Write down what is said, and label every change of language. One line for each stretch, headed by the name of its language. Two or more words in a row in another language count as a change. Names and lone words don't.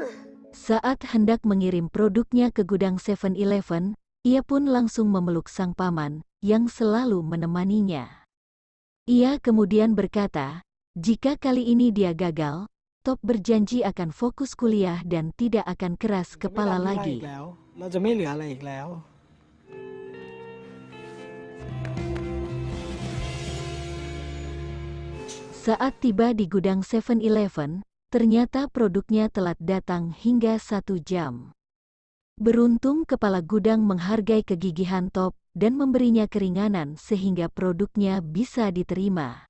Indonesian: Saat hendak mengirim produknya ke gudang 7-Eleven, ia pun langsung memeluk sang paman yang selalu menemaninya. Ia kemudian berkata, jika kali ini dia gagal, Top berjanji akan fokus kuliah dan tidak akan keras kepala lagi.
Thai: เราจะไม่เหลืออะไรอีกแล้ว
Indonesian: Saat tiba di gudang 7-Eleven, ternyata produknya telat datang hingga 1 jam. Beruntung kepala gudang menghargai kegigihan Top dan memberinya keringanan sehingga produknya bisa diterima.